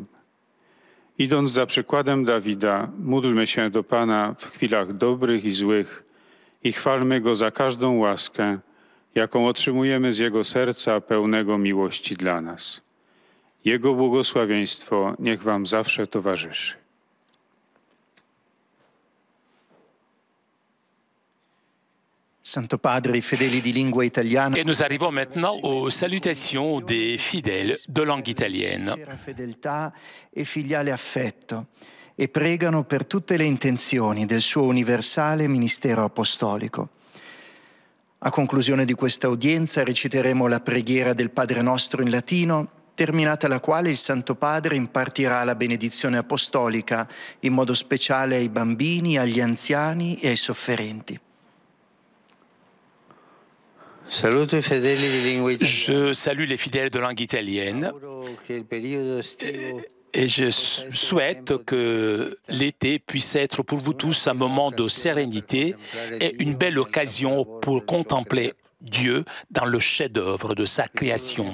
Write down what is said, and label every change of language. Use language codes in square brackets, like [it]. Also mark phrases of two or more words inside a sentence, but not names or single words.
[pl] Idąc za przykładem Dawida, módlmy się do Pana w chwilach dobrych i złych i chwalmy Go za każdą łaskę, jaką otrzymujemy z Jego serca pełnego miłości dla nas. Jego błogosławieństwo niech Wam zawsze towarzyszy. [it] Santo Padre, fedeli di lingua italiana. [fr] Et nous arrivons maintenant aux salutations des fidèles de langue italienne. [it] Fedeltà e filiale affetto e pregano per tutte le intenzioni del suo universale ministero apostolico. A conclusione di questa udienza reciteremo la preghiera del Padre Nostro in latino, terminata la quale il Santo Padre impartirà la benedizione apostolica in modo speciale ai bambini, agli anziani e ai sofferenti. [fr] Je salue les fidèles de langue italienne et je souhaite que l'été puisse être pour vous tous un moment de sérénité et une belle occasion pour contempler Dieu dans le chef-d'œuvre de sa création.